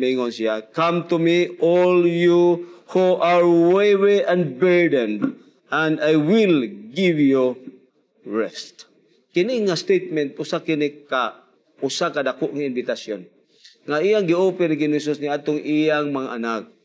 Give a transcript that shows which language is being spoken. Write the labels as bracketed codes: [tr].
[ceb] Mingon siya, [en] "Come to me all you who are weary and burdened, and I will give you rest." [ceb] Kini nga statement usa ka dako nga imbitasyon. Nga iyang gi-offer ni Jesus ni atong iyang mga anak.